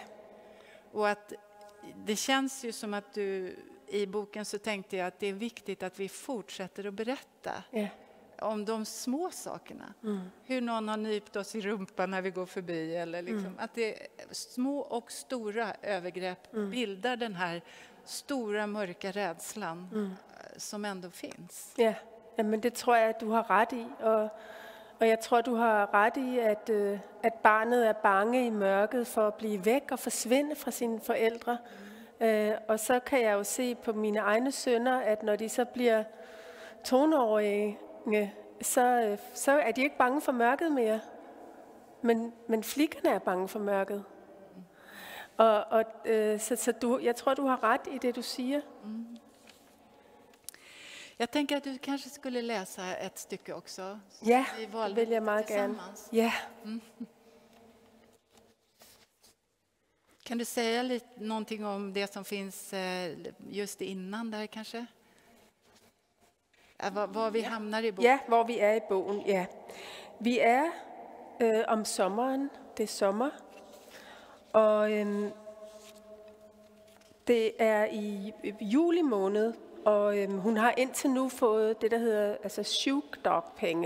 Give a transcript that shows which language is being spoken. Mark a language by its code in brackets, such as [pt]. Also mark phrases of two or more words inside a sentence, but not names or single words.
[sv] Och att det känns ju som att du i boken så tänkte jag att det är viktigt att vi fortsätter att berätta. om de små sakerna. Hur någon har nypt oss i rumpan när vi går förbi. Eller liksom, att det små och stora övergrepp bildar den här stora mörka rädslan som ändå finns. [da] Ja, men det tror jeg, at du har ret i. Og jeg tror, du har ret i, at barnet er bange i mørket for at blive væk og forsvinde fra sine forældre. Og så kan jeg jo se på mine egne sønner, at når de så bliver tonårige, så er de ikke bange for mørket mere. Men flikkerne er bange for mørket. Jeg tror, du har ret i det, du siger. [sv] Jag tänker att du kanske skulle läsa ett stycke också. [da] Ja, [sv] Vi [da] det [sv] valde [da] vil jeg meget gerne. [sv] tillsammans. Ja. Kan du säga någonting om det som finns just innan där kanske? Var vi hamnar i boken? [da] Ja, hvor vi er i bogen, ja. Vi er om sommeren. Det er sommer. Og det er i juli måned. Og hun har indtil nu fået det, der hedder sjukdagpenge.